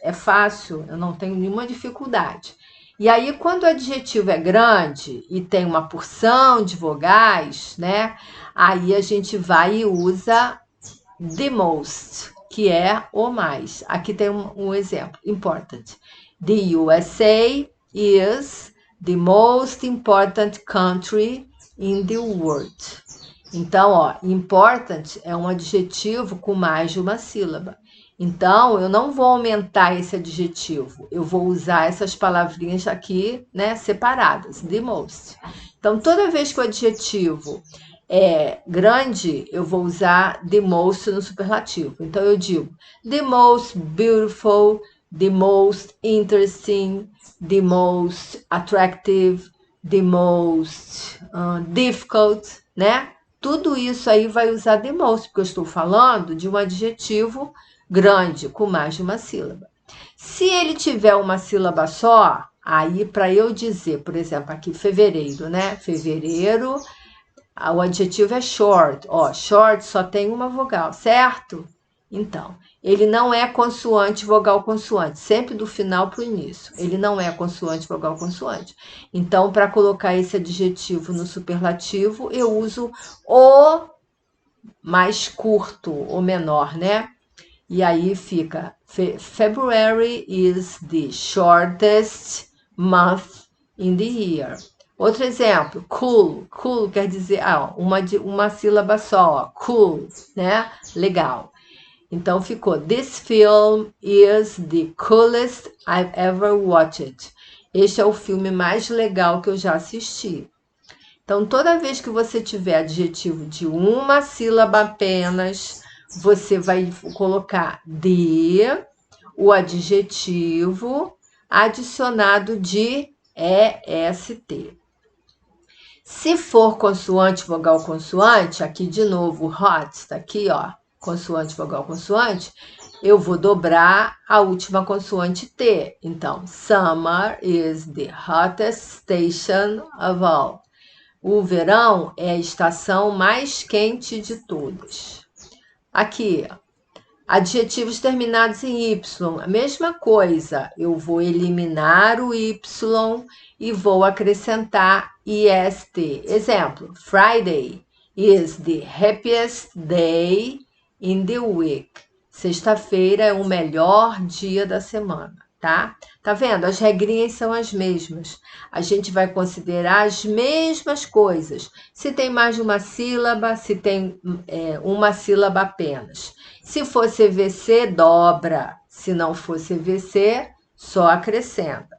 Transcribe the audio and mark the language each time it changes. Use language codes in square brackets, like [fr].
[pt] É fácil, eu não tenho nenhuma dificuldade. E aí, quando o adjetivo é grande e tem uma porção de vogais, né? Aí a gente vai e usa the most, que é o mais. Aqui tem um exemplo, important. [en] The USA is the most important country in the world. [pt] Então, ó, important é um adjetivo com mais de uma sílaba. Então, eu não vou aumentar esse adjetivo, eu vou usar essas palavrinhas aqui, né, separadas, the most. Então, toda vez que o adjetivo é grande, eu vou usar the most no superlativo. Então, eu digo [en] the most beautiful, the most interesting, the most attractive, the most difficult, né? [pt] Tudo isso aí vai usar the most, porque eu estou falando de um adjetivo grande, com mais de uma sílaba. Se ele tiver uma sílaba só, aí para eu dizer, por exemplo, aqui fevereiro, né? Fevereiro, o adjetivo é short. Ó, short só tem uma vogal, certo? Então, ele não é consoante, vogal, consoante, sempre do final para o início. Ele não é consoante, vogal, consoante. Então, para colocar esse adjetivo no superlativo, eu uso o mais curto, o menor, né? E aí fica [en] February is the shortest month in the year. [pt] Outro exemplo, cool. Cool quer dizer uma sílaba só, ó, cool, né? Legal. Então ficou [en] this film is the coolest I've ever watched. [pt] Este é o filme mais legal que eu já assisti. Então, toda vez que você tiver adjetivo de uma sílaba apenas, você vai colocar de, o adjetivo adicionado de EST. Se for consoante, vogal, consoante, aqui de novo, hot, tá aqui, ó, consoante, vogal, consoante, eu vou dobrar a última consoante T. [en] Então, summer is the hottest station of all. [pt] O verão é a estação mais quente de todas. Aqui, adjetivos terminados em Y, a mesma coisa. Eu vou eliminar o Y e vou acrescentar IST. [en] Exemplo, Friday is the happiest day in the week. [pt] Sexta-feira é o melhor dia da semana, tá? Tá vendo? As regrinhas são as mesmas. A gente vai considerar as mesmas coisas. Se tem mais de uma sílaba, se tem uma sílaba apenas. Se for CVC, dobra. Se não for CVC, só acrescenta.